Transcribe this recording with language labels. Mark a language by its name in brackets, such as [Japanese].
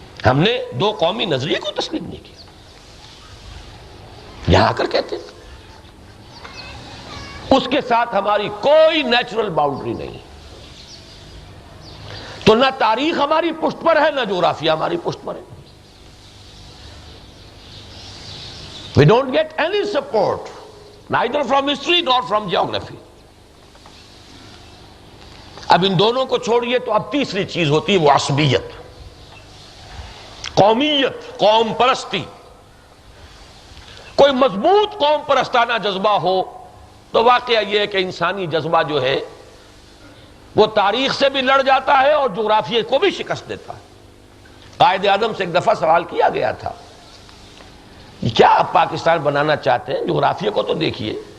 [Urdu] ہم نے 2 قومی نظریے کو تسلیم نہیں کیا، یہاں آ کر کہتے ہیں. اس کے ساتھ ہماری کوئی نیچرل باؤنڈری نہیں. تو نہ تاریخ ہماری پشت پر ہے، نہ جغرافیہ ہماری پشت پر ہے. [English] We don't get any support, neither from history nor from geography. [Urdu] اب ان دونوں کو چھوڑیے تو اب تیسری چیز ہوتی ہے وہ عصبیت، قومیت، قوم پرستی، کوئی مضبوط قوم پرستانہ جذبہ ہو تو واقعہ یہ ہے کہ انسانی جذبہ جو ہے وہ تاریخ سے بھی لڑ جاتا ہے اور جغرافیے کو بھی شکست دیتا ہے۔ قائد اعظم سے ایک دفعہ سوال کیا گیا تھا، کیا آپ پاکستان بنانا چاہتے ہیں؟ جغرافیے کو تو دیکھیے۔